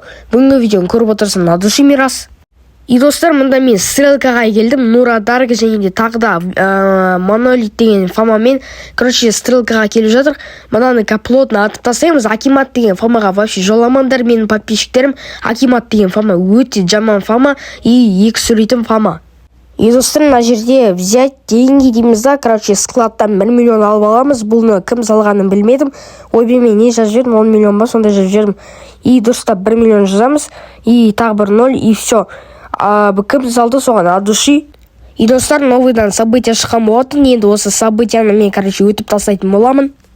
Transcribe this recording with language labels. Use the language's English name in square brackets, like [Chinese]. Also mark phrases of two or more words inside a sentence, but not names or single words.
[Kazakh] Бүгінгі видеоны көріп отырсың, [Russian] от души [Kazakh] Мирас. И достар, мында мен стрелкаға келдім, Нура Дарга және де тағы да Монолит деген фамамен, короче, стрелкаға келіп жатыр. Мынаны каплотны атып тастаймыз. Акимат деген фамаға вообще жоламаңдар, менің подписчиктерім. Акимат деген фама өте жаман фама и екі сүрейтін фама. И достар, мына жерде [Russian] взять деньги [Kazakh] дейміз да, короче, складтан 1 миллион алып аламыз. Бұны кім салғанын білмедім. Ойбай, мен не жазып жібердім, 10 миллион ба, сондай жазып жібердім. И достар, 1 миллион жазамыз, и тағы бір 0, [Russian] и все. [Kazakh] Кім салды соған, [Russian] от души. [Kazakh] И достар, новыйдан события шыққан болатын. Енді осы событияны мен, короче, өтіп тастайтын боламын.